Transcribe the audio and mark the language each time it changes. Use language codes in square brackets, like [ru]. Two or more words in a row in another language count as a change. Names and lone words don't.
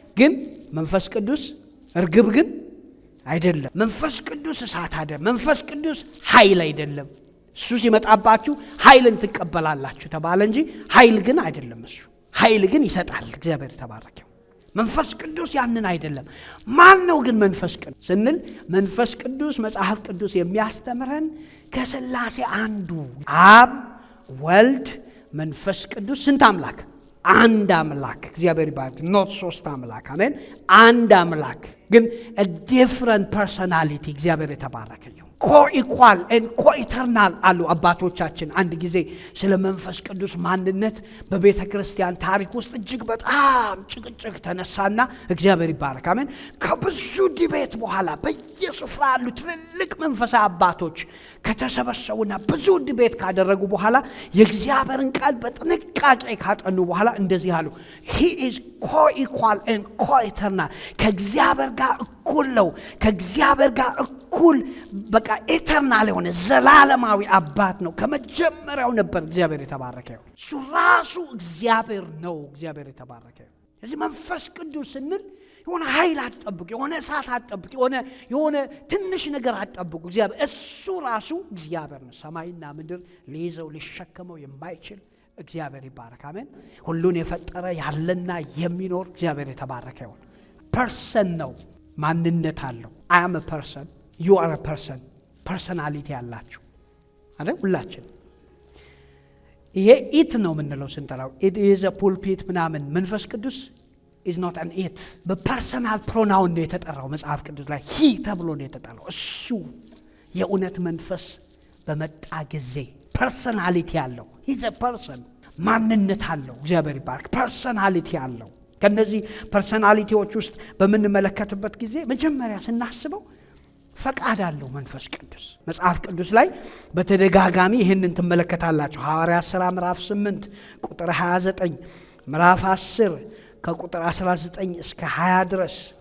[am] ግን መንፈስ ቅዱስ እርግብ ግን አይደለም። መንፈስ ቅዱስ እሳት አይደለም። መንፈስ ቅዱስ ኃይል አይደለም። እሱ ሲመጣባችሁ ኃይልን ትቀበላላችሁ ተባለ እንጂ ኃይል ግን አይደለም። እሱ ኃይል ግን ይሰጣል። እግዚአብሔር ተባረከው። መንፈስ ቅዱስ ያንን አይደለም። ማን ነው ግን መንፈስ ቅዱስ ስንል መንፈስ ቅዱስ መጽሐፍ ቅዱስ የሚያስተምረን ከሥላሴ አንዱ አብ፣ ወልድ፣ መንፈስ ቅዱስ ስንት አምላክ? አንድ አምላክ። እግዚአብሔር ይባርክ። [en] not three [am] አምላክ። አሜን። አንድ አምላክ ግን [en] a different personality። [am] እግዚአብሔር የተባረከ ይሁን። [en] coequal and coeternal [am] አሉ አባቶቻችን። አንድ ጊዜ ስለ መንፈስ ቅዱስ ማንነት በቤተ ክርስቲያን ታሪክ ውስጥ እጅግ በጣም ጭቅጭቅ ተነሳና እግዚአብሔር ይባረክ። አሜን። ከብዙ ዲቤት በኋላ በየስፍራ ያሉ ትልልቅ መንፈሳዊ አባቶች ከተሰበሰቡና ብዙ ዲቤት ካደረጉ በኋላ የእግዚአብሔርን ቃል በጥንቃቄ ካጠኑ በኋላ እንደዚህ አሉ። he [en] is co-equal and co-eternal። [am] ከእግዚአብሔር ጋር እኩል ነው። ከእግዚአብሔር ጋር እኩል በቃ ኢተርናል የሆነ ዘላለማዊ አባት ነው። ከመጀመሪያው ነበር። እግዚአብሔር የተባረከ ይሁን። እሱ ራሱ እግዚአብሔር ነው። እግዚአብሔር የተባረከ ይሁን። ስለዚህ መንፈስ ቅዱስ ስንል የሆነ ኃይል አትጠብቁ፣ የሆነ እሳት አትጠብቁ፣ የሆነ ትንሽ ነገር አትጠብቁ። እግዚአብሔር እሱ ራሱ እግዚአብሔር ነው። ሰማይና ምድር ሊይዘው ሊሸከመው የማይችል እግዚአብሔር ይባረክ። አሜን። ሁሉን የፈጠረ ያለና የሚኖር እግዚአብሔር የተባረከ ይሁን። ፐርሰን ነው። ማንነት አለው። [en] I am a person, you are a person። [am] ፐርሰናሊቲ ያላችሁ አይደል? ሁላችን ይሄ ኢት ነው የምንለው ስንጠራው [en] it is a pulpit [am] ምናምን። መንፈስ ቅዱስ [en] is not an it። [am] በፐርሰናል ፕሮናውን ነው የተጠራው መጽሐፍ ቅዱስ ላይ he ተብሎ ነው የተጠራው። እሱ የእውነት መንፈስ በመጣ ጊዜ ፐርሰናሊቲ አለው። [en] he is a person። [am] ማንነት አለው። እግዚአብሔር ይባርክ። ፐርሰናሊቲ አለው። ከነዚህ ፐርሰናሊቲዎች ውስጥ በምንመለከትበት ጊዜ መጀመሪያ ስናስበው ፈቃድ አለው መንፈስ ቅዱስ። መጽሐፍ ቅዱስ ላይ በተደጋጋሚ ይህንን ትመለከታላችሁ። ሐዋርያት ሥራ ምዕራፍ 8 ቁጥር 29፣ ምዕራፍ 10 ከቁጥር 19 እስከ 20 ድረስ